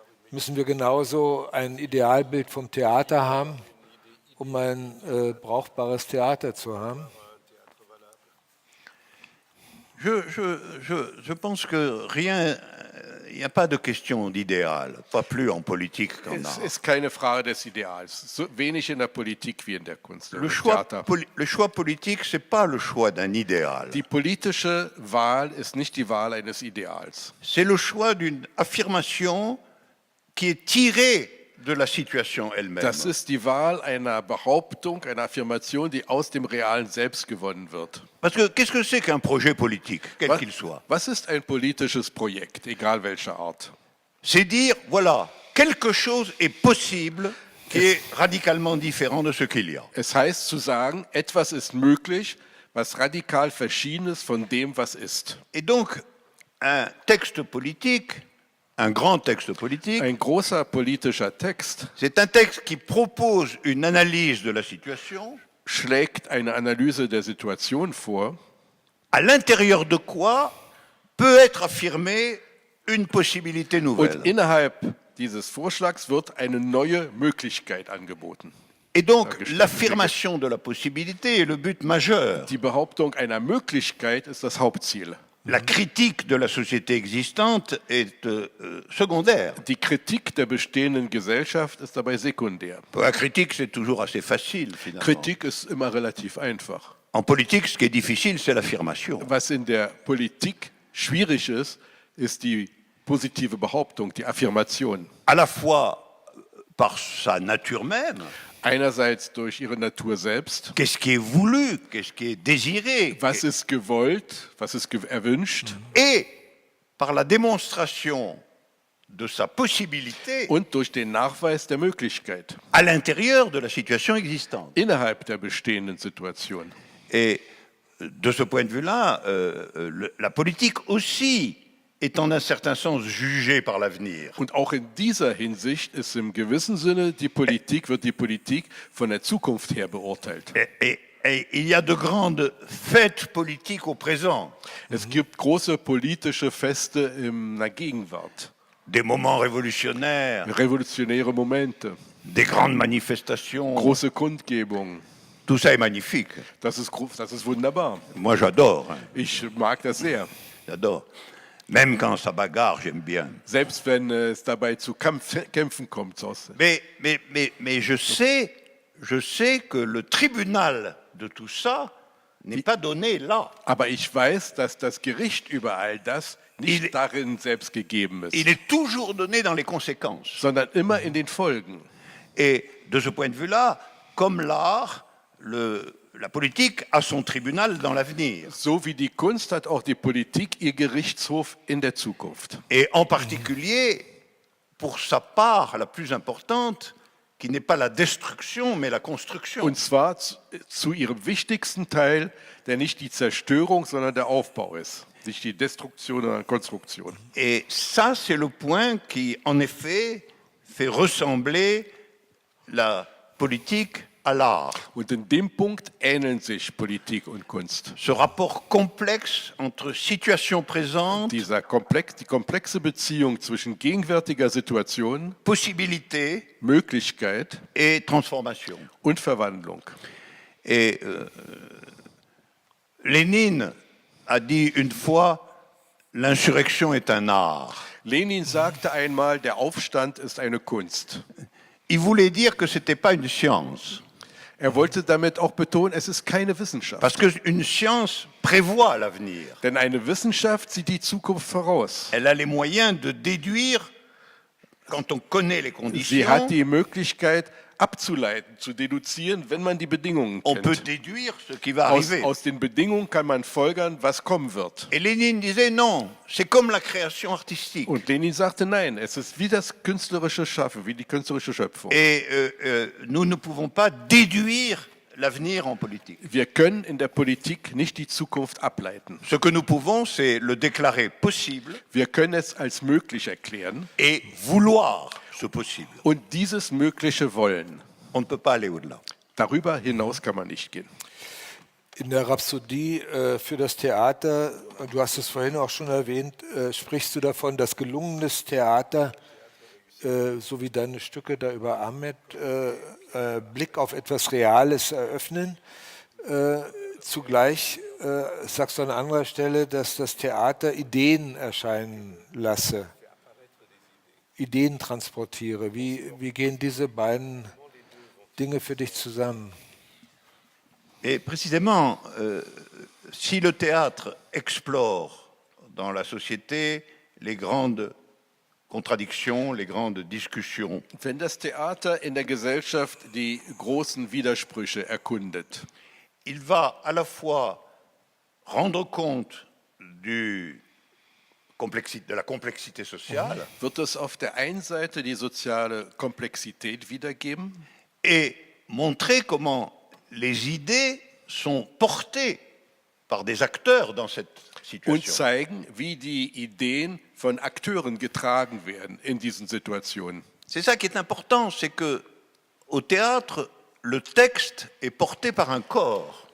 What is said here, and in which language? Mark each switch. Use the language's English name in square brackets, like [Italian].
[German] Müssen wir genauso ein Idealbild vom Theater haben, um ein brauchbares Theater zu haben? [French] Je pense que il n'y a pas de question d'idéal, pas plus en politique qu'en [German] Es [French] art. [German] ist keine Frage des Ideals, so wenig in der Politik wie in der Kunst oder [French] Le [German] im [French] choix, [German] Theater. [French] le choix politique, c'est pas le choix d'un idéal. [German] Die politische Wahl ist nicht die Wahl eines Ideals. [French] C'est le choix d'une affirmation qui est tirée de la situation elle-même. [German] Das ist die Wahl einer Behauptung, einer Affirmation, die aus dem realen Selbst gewonnen wird. [French] Parce que qu'est-ce que c'est qu'un projet politique, quel qu'il soit? [German] Was ist ein politisches Projekt, egal welcher Art? [French] C'est dire, voilà, quelque chose est possible qui est radicalement différent de ce qu'il y a. [German] Es heißt zu sagen, etwas ist möglich, was radikal verschieden ist von dem, was ist. [French] Et donc, un texte politique, un grand texte politique, [German] Ein großer politischer Text [French] c'est un texte qui propose une analyse de la situation, [German] schlägt eine Analyse der Situation vor, [French] à l'intérieur de quoi peut être affirmée une possibilité nouvelle. [German] und innerhalb dieses Vorschlags wird eine neue Möglichkeit angeboten. [French] Et donc, l'affirmation de la possibilité est le but majeur. [German] Die Behauptung einer Möglichkeit ist das Hauptziel. [French] La critique de la société existante est secondaire. [German] Die Kritik der bestehenden Gesellschaft ist dabei sekundär. [French] La critique, c'est toujours assez facile, finalement. [German] Kritik ist immer relativ einfach. [French] En politique, ce qui est difficile, c'est l'affirmation. [German] Was in der Politik schwierig ist, ist die positive Behauptung, die Affirmation. [French] À la fois par sa nature même, [German] Einerseits durch ihre Natur selbst. [French] qu'est-ce qui est voulu, qu'est-ce qui est désiré, [German] Was ist gewollt, was ist erwünscht, [French] et par la démonstration de sa possibilité [German] und durch den Nachweis der Möglichkeit [French] à l'intérieur de la situation existante. [German] innerhalb der bestehenden Situation. [French] Et de ce point de vue-là, la politique aussi est en un certain sens jugée par l'avenir. [German] Und auch in dieser Hinsicht ist im gewissen Sinne wird die Politik von der Zukunft her beurteilt. [French] Et il y a de grandes fêtes politiques au présent. [German] Es gibt große politische Feste in der Gegenwart. [French] des moments révolutionnaires, [German] revolutionäre Momente, [French] des grandes manifestations. [German] große Kundgebungen. [French] Tout ça est magnifique. [German] Das ist wunderbar. [French] Moi, j'adore. Hein, [German] Ich mag das sehr. [French] j'adore. Même quand ça bagarre, j'aime bien. [German] Selbst wenn es dabei zu Kämpfen kommt. [French] Mais je sais que le tribunal de tout ça n'est pas donné là. [German] Aber ich weiß, dass das Gericht über all das nicht darin selbst gegeben ist, [French] Il est toujours donné dans les conséquences. [German] sondern immer in den Folgen. [French] Et de ce point de vue-là, comme l'art, la politique a son tribunal dans l'avenir. [German] So wie die Kunst hat auch die Politik ihr Gerichtshof in der Zukunft. [French] Et en particulier, pour sa part la plus importante, qui n'est pas la destruction, mais la construction. [German] Und zwar zu ihrem wichtigsten Teil, der nicht die Zerstörung, sondern der Aufbau ist. Nicht die Destruktion, sondern Konstruktion. [French] Et ça, c'est le point qui, en effet, fait ressembler la politique à l'art. [German] Und in dem Punkt ähneln sich Politik und Kunst. [French] Ce rapport complexe entre situation présente, [German] Die komplexe Beziehung zwischen gegenwärtiger Situation, [French] possibilité [German] Möglichkeit [French] et transformation. [German] und Verwandlung. [French] Et Lénine a dit une fois, l'insurrection est un art. [German] Lenin sagte einmal, der Aufstand ist eine Kunst. [French] Il voulait dire que ce n'était pas une science. [German] Er wollte damit auch betonen, es ist keine Wissenschaft. [French] Parce qu'une science prévoit l'avenir. [German] Denn eine Wissenschaft sieht die Zukunft voraus. [French] Elle a les moyens de déduire, quand on connaît les [German] Sie [French] conditions, [German] hat die Möglichkeit abzuleiten, zu deduzieren, wenn man die Bedingungen [French] on peut [German] kennt. [French] déduire ce qui va arriver. [German] Aus den Bedingungen kann man folgern, was kommen wird. [French] Et Lénine disait non, c'est comme la création artistique. [German] Und Lenin sagte, nein, es ist wie das künstlerische Schaffen, wie die künstlerische Schöpfung. [French] Et nous ne pouvons pas déduire l'avenir en politique. [German] Wir können in der Politik nicht die Zukunft ableiten. [French] Ce que nous pouvons, c'est le déclarer possible [German] Wir können es als möglich erklären [French] et vouloir ce possible. [German] und dieses Mögliche wollen. [French] On ne peut pas aller au-delà. [German] Darüber hinaus kann man nicht gehen. In der Rhapsodie für das Theater, du hast es vorhin auch schon erwähnt, sprichst du davon, dass gelungenes Theater, so wie deine Stücke da über Ahmed, Blick auf etwas Reales eröffnen. Zugleich sagst du an anderer Stelle, dass das Theater Ideen erscheinen lasse, Ideen transportiere. Wie gehen diese beiden Dinge für dich zusammen? [French] Et précisément, si le théâtre explore dans la société les grandes contradictions, les grandes discussions, [German] Wenn das Theater in der Gesellschaft die großen Widersprüche erkundet, [French] il va à la fois rendre compte de la complexité sociale [German] wird es auf der einen Seite die soziale Komplexität wiedergeben [French] et montrer comment les idées sont portées par des acteurs dans cette [German] und [French] situation. [German] zeigen, wie die Ideen von Akteuren getragen werden in diesen Situationen. [French] C'est ça qui est important, c'est que au théâtre, le texte est porté par un corps.